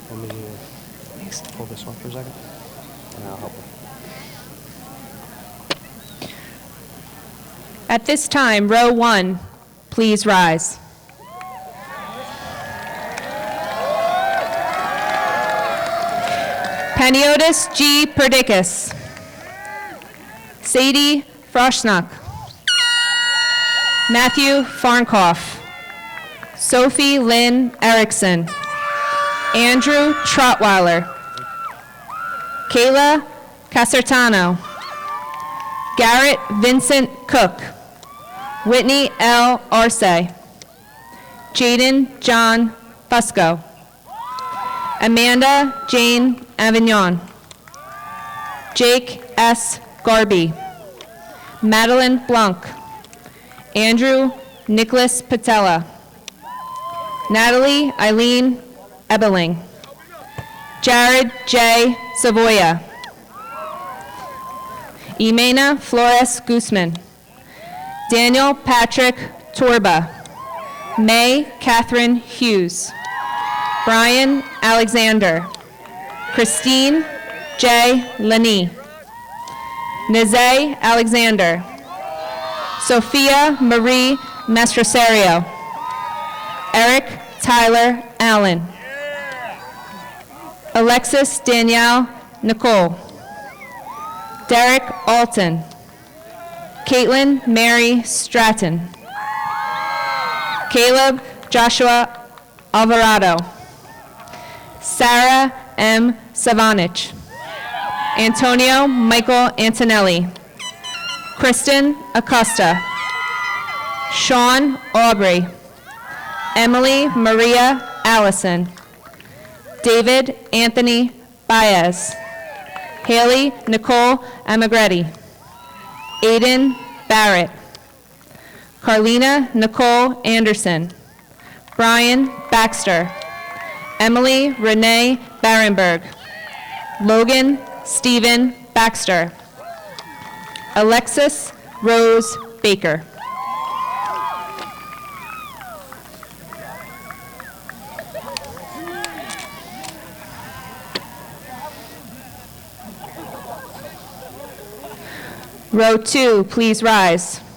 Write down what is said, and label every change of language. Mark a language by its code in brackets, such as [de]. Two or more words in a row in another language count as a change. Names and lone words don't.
[en] Hold this one for a second, and I'll help him. At this time, row 1, please rise. Paniotis G. Perdicus. Sadie Froschnack. Matthew Farnkoff. Sophie Lynn Erickson. Andrew Trotweiler. Kayla Casertano. Garrett Vincent Cook. Whitney L. Arce. Jaden John Fusco. Amanda Jane Avignon. Jake S. Garby. Madeline Blanc. Andrew Nicholas Patella. Natalie Eileen Ebeling. Jared J. Savoya. Imena Flores Guzman. Daniel Patrick Torba. May Catherine Hughes. Brian Alexander. Christine J. Lenny. Nazay Alexander. Sophia Marie Mastrosario. Eric Tyler Allen. Alexis Danielle Nicole. Derek Alton. Caitlin Mary Stratton. Caleb Joshua Alvarado. Sarah M. Savanich. Antonio Michael Antonelli. Kristen Acosta. Sean Aubrey. Emily Maria Allison. David Anthony Baez. Haley Nicole Amagretti. Aiden Barrett. Carlina Nicole Anderson. Brian Baxter. Emily Renee Barenberg. Logan Stephen Baxter. Alexis Rose Baker. Row 2, please rise.